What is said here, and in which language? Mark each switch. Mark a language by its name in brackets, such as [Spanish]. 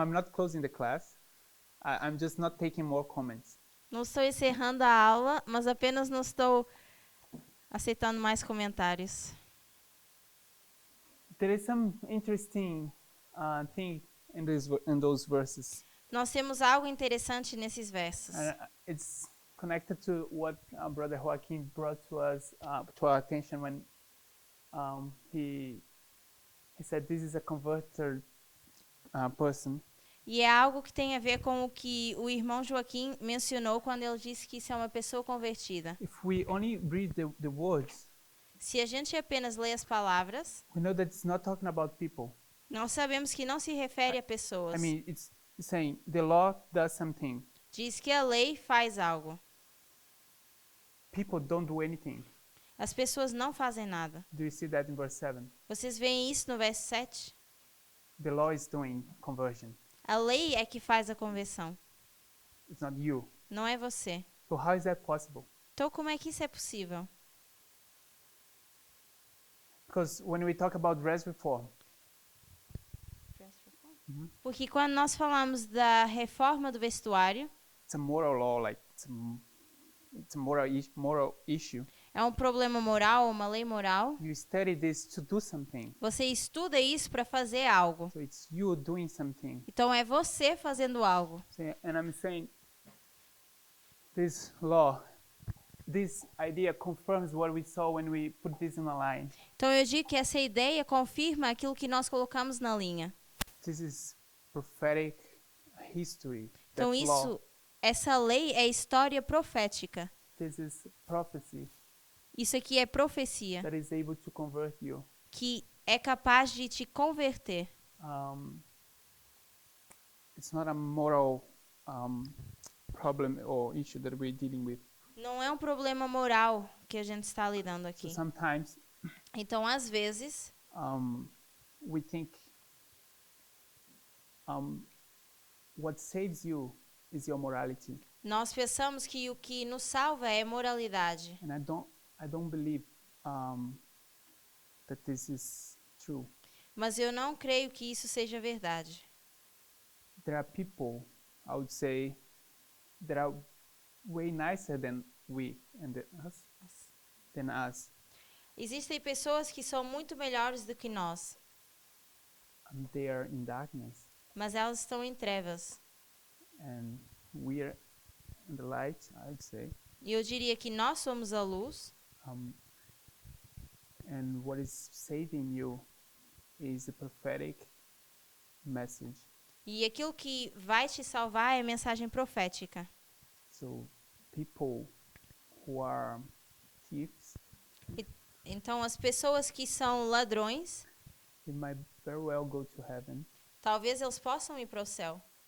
[English] I'm not closing the class. I'm just not taking more comments. [Portuguese] Não estou encerrando a aula, mas apenas não estou aceitando mais comentários. [English] There is some interesting thing in those verses. [Portuguese] Nós temos algo interessante nesses versos. [English] It's connected to what Brother Joaquin brought to us, to our attention when he said this is a converted person. [Portuguese] E é algo que tem a ver com o que o irmão Joaquim mencionou quando ele disse que isso é uma pessoa convertida. [English] If we only read the words, [Portuguese] Se a gente apenas lê as palavras, [English] we know that it's not talking about people. [Portuguese] nós sabemos que não se refere a pessoas. [English] I mean, it's saying the law does something. [Portuguese] Diz que a lei faz algo. [English] People don't do anything. [Portuguese] As pessoas não fazem nada. [English] Do you see that in verse 7? [Portuguese] Vocês veem isso no verso 7? [English] The law is doing conversion. [Portuguese] A lei é que faz a conversão, [English] It's not you. [Portuguese] não é você. [English] So how is that possible? [Portuguese] Então, como é que isso é possível? [English] Because when we talk about dress reform, [Portuguese] Porque quando nós falamos da reforma do vestuário, [English] it's a moral law, like it's a moral issue. [Portuguese] é um problema moral, uma lei moral. [English] You study this to do something. [Portuguese] Você estuda isso para fazer algo. [English] So it's you doing something. [Portuguese] Então é você fazendo algo. [English] So, and I'm saying this law, this idea confirms what we saw when we put this in a line. [Portuguese] Então eu digo que essa ideia confirma aquilo que nós colocamos na linha. [English] This is prophetic history. [Portuguese] Então [English] That law. [Portuguese] isso, essa lei é história profética. [English] This is prophecy [Portuguese] Isso aqui é profecia, [English] that is able to convert you. [Portuguese] que é capaz de te converter. [English] It's not a moral problem or issue that we're dealing with. [Portuguese] Não é um problema moral que a gente está lidando [English] So [Portuguese] aqui. [English] sometimes [Portuguese] Então, às vezes, [English] we think what saves you is your morality, [Portuguese] nós pensamos que o que nos salva é moralidade. [English] and I don't believe that this is true. [Portuguese] Mas eu não creio que isso seja verdade. [English] There are people, I would say, that are way nicer than we and than us. [Portuguese] Existem pessoas que são muito melhores do que nós, [English] They are in darkness, [Portuguese] mas elas estão em trevas. [English] and we are in the light, I would say. [Portuguese] E eu diria que nós somos a luz, [English] And what is saving you is the prophetic message. [Portuguese] e aquilo que vai te salvar é a mensagem profética. [English] So people who are thieves, [Portuguese] Então, as pessoas que são ladrões, [English] they might very well go to heaven. [Portuguese] talvez eles possam ir para o céu.